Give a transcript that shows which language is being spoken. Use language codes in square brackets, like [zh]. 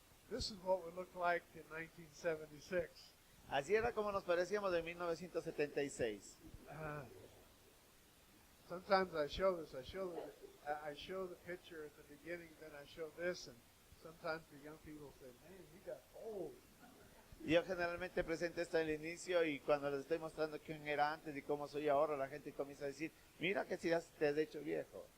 [en] this is what we looked like in 1976. [es] Así era como nos parecíamos en 1976. [en] Sometimes I show this. I show the picture at the beginning, then I show this, and sometimes the young people say, "Man, you got old." [es] Yo generalmente presento esto al inicio y cuando les estoy mostrando quién era antes y cómo soy ahora, la gente comienza a decir, mira que si te has hecho viejo.